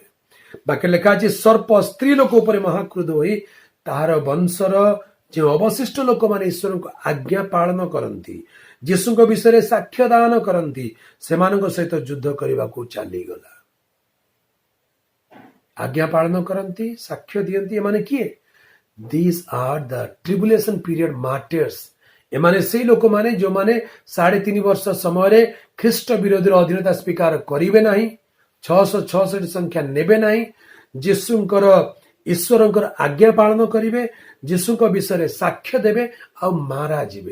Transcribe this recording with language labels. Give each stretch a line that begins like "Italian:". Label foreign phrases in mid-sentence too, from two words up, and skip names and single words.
Odia: ବାକି ଲେଖା ଅଛି, ସର୍ପ ସ୍ତ୍ରୀ ଲୋକ ଉପରେ ମହାକ୍ରୁଧ ହୋଇ ତାହାର ବଂଶର ଯେଉଁ ଅବଶିଷ୍ଟ ଲୋକମାନେ ଈଶ୍ୱରଙ୍କ ଆଜ୍ଞା ପାଳନ କରନ୍ତି, ଯୀଶୁଙ୍କ ବିଷୟରେ ସାକ୍ଷ୍ୟ ଦାନ କରନ୍ତି, ସେମାନଙ୍କ ସହିତ ଯୁଦ୍ଧ କରିବାକୁ ଚାଲିଗଲା। ଆଜ୍ଞା ପାଳନ କରନ୍ତି, ସାକ୍ଷ୍ୟ ଦିଅନ୍ତି, ଏମାନେ କିଏ?
English: These are the tribulation period martyrs।
Odia: ଏମାନେ ସେଇ ଲୋକମାନେ ଯୋଉମାନେ 3.5 ବର୍ଷ ସମୟରେ ଖ୍ରୀଷ୍ଟ ବିରୋଧୀର ଅଧୀନତା ସ୍ୱୀକାର କରିବେ ନାହିଁ, 666 ସଂଖ୍ୟା ନେବେ ନାହିଁ, ଯୀଶୁଙ୍କର, ଈଶ୍ୱରଙ୍କର ଆଜ୍ଞା ପାଳନ କରିବେ, ଯୀଶୁଙ୍କ ବିଷୟରେ ସାକ୍ଷ୍ୟ ଦେବେ, ଆଉ ମାରା ଯିବେ।